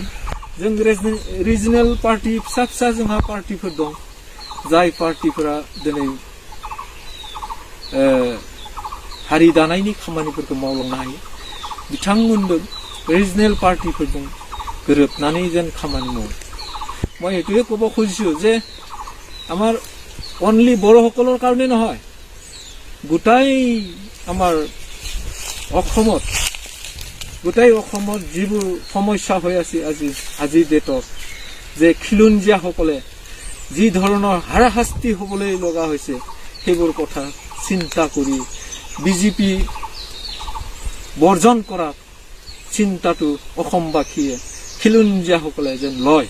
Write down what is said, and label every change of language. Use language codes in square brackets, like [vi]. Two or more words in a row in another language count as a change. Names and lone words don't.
[brx] जों रिजनेल पार्टि फिसा फिसा जोंहा पार्टिफोर दं, जाय पार्टिफोरा दिनै हारि दानायनि खामानिफोरखौ मावलांनो हायो। बिथांमोनबो रिजनेल पार्टिफोरजों गोरोबनानै जेन खामानि मावो। [as] মই এইটোৱে ক'ব খুজিছোঁ যে আমাৰ অনলি বড়োসকলৰ কাৰণে নহয়, গোটাই আমাৰ অসমত যিবোৰ সমস্যা হৈ আছে আজিৰ ডেটত, যে খিলঞ্জীয়াসকলে যি ধৰণৰ হাৰাশাস্তি হ'বলৈ লগা হৈছে, সেইবোৰ কথা চিন্তা কৰি BJP বৰ্জন কৰাৰ চিন্তাটো অসমবাসীয়ে খিলঞ্জীয়াসকলে যেন লয়।